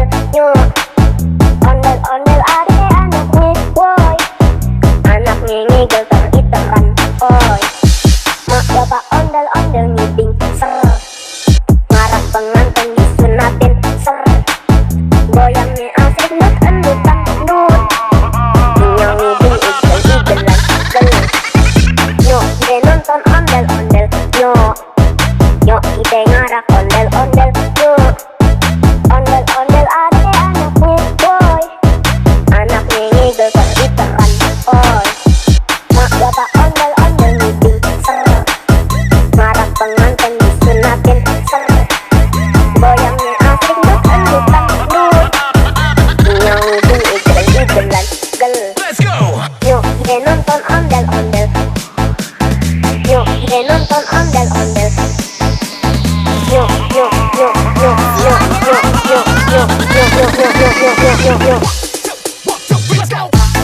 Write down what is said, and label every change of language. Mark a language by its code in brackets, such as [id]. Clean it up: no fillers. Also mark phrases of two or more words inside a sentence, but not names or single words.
[bew] Yuk ondel-ondel ade anaknya boy. Anaknya ngigel teriteran, oi. Mak bapak ondel-ondel meeting ser. Ngarap pengantin disunatin ser. Goyangnya asik dut endutan dut. Nyong ngiding igel-igelan gel. Yuk kita nonton ondel-ondel. Yuk kita ngarak ondel-ondel. Yuk ondel-ondel ade anaknya boy. Anaknya ngigel teriteran, oi. Mak bapak ondel-ondel meeting ser. Ngarap pengantin disunatin ser. Goyangnya asik dut endutan dut. Nyong ngiding igel-igelan gel. [en] Let's go. [bew] Yuk kita nonton ondel-ondel. Yuk kita nonton ondel-ondel. Yuk yuk yuk yuk yuk yuk yuk yuk yuk yuk yuk yuk yuk yuk yuk. [en] One, two, three, let's go.